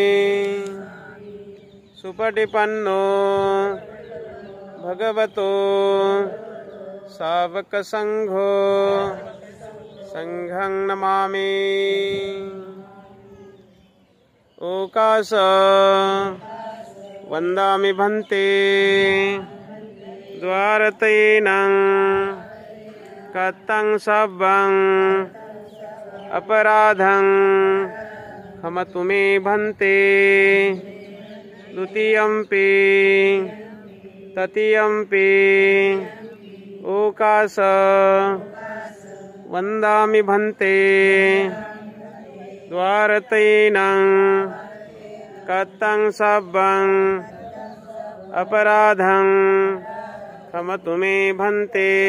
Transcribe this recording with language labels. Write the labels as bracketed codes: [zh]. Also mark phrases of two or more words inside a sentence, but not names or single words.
[pi] सुपटिपन्नो भगवतो सावक संघो संघं नमामि। ओकास वंदामि भन्ते द्वारतैनं कतं सब्बं अपराधं क्षमतु मे भन्ते। द्वितीयंपि तृतीयंपि ओकास वंदामि भन्ते द्वारतैनं कतं सब्बं अपराधं क्षमतु मे भन्ते।